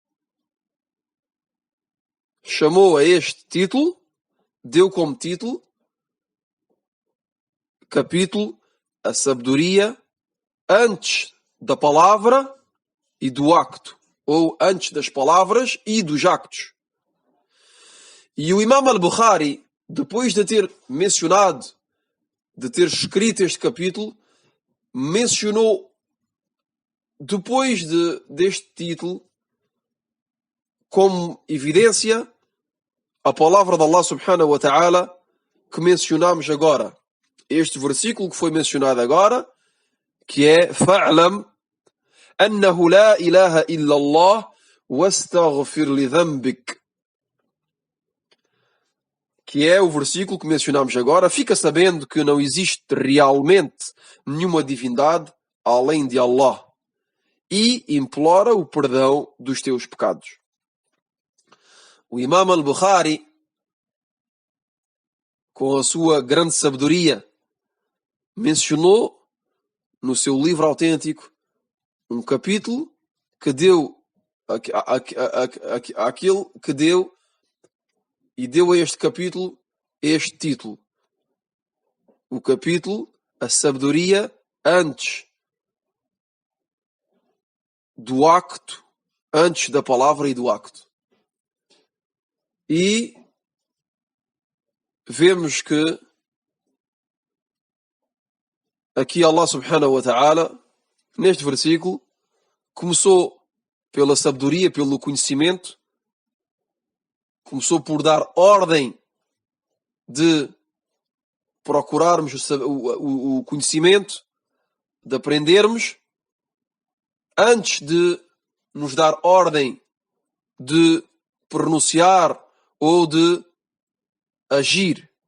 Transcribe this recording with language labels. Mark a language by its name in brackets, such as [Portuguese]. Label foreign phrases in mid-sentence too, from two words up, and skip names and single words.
[Portuguese] Chamou a este título, deu como título, capítulo, a sabedoria antes da palavra e do acto, ou antes das palavras e dos actos. E o Imam al-Bukhari, depois de ter mencionado, de ter escrito este capítulo, mencionou, depois deste título, como evidência, a palavra de Allah [Arabic] سبحانه وتعالى [Portuguese] que mencionamos agora. Este versículo que foi mencionado agora, que é [Arabic] فاعلم أنه لا إله إلا الله واستغفر لذنبك. [Portuguese] Que é o versículo que mencionamos agora. Fica sabendo que não existe realmente nenhuma divindade além de Allah e implora o perdão dos teus pecados. O Imam al-Bukhari, com a sua grande sabedoria, mencionou no seu livro autêntico um capítulo que deu aquele que deu e deu a este capítulo este título. O capítulo, a sabedoria antes do acto, antes da palavra e do acto. E vemos que aqui Allah [Arabic] سبحانه وتعالى, [Portuguese] neste versículo, começou pela sabedoria, pelo conhecimento, começou por dar ordem de procurarmos o conhecimento, de aprendermos, antes de nos dar ordem de pronunciar ou de agir.